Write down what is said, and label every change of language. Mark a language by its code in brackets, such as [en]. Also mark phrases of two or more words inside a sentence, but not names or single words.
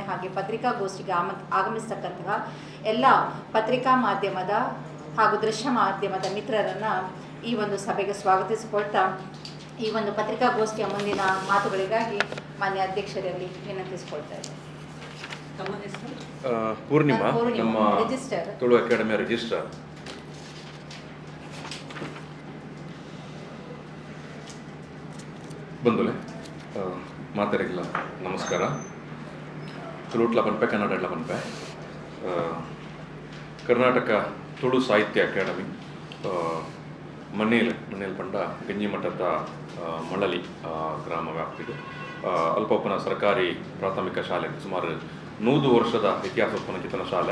[kn] ಹಾಗೆ ಪತ್ರಿಕಾಗೋಷ್ಠಿಗೆ ಆಗಮಿಸ್ತಕ್ಕಂತಹ ಎಲ್ಲ ಪತ್ರಿಕಾ ಮಾಧ್ಯಮದ ಹಾಗೂ ದೃಶ್ಯ ಮಾಧ್ಯಮದ ಮಿತ್ರರನ್ನು ಈ ಒಂದು ಸಭೆಗೆ ಸ್ವಾಗತಿಸಿಕೊಳ್ತಾ ಈ ಒಂದು ಪತ್ರಿಕಾಗೋಷ್ಠಿಯ ಮುಂದಿನ ಮಾತುಗಳಿಗಾಗಿ ಮಾನ್ಯ ಅಧ್ಯಕ್ಷರಲ್ಲಿ ವಿನಂತಿಸಿಕೊಳ್ತಾ ಇದ್ದೇನೆ. ಪೂರ್ಣಿಮಾ, ನಮ್ಮ ತುಳು ಅಕಾಡೆಮಿಯ ರಿಜಿಸ್ಟ್ರಾರ್. [tcy] ಬಂಧುಲೆ ಮಾತರಿಗಿಲ್ಲ ನಮಸ್ಕಾರ. ತುಳುಟ್ಲ ಪನ್ಪೆ, ಕನ್ನಡ ಎಲ್ಲ ಪನ್ಪೆ. ಕರ್ನಾಟಕ ತುಳು ಸಾಹಿತ್ಯ ಅಕಾಡೆಮಿ ಮನೇಲ್ ಪಂಡ ಗಂಜಿ ಮಠದ ಮಳಲಿ ಗ್ರಾಮ ವ್ಯಾಪ್ತಿಗೆ ಅಲ್ಪೋಪನ ಸರ್ಕಾರಿ ಪ್ರಾಥಮಿಕ ಶಾಲೆ ಸುಮಾರು 100 ವರ್ಷದ ಇತಿಹಾಸ ಉತ್ಪನ್ನ ಶಾಲೆ.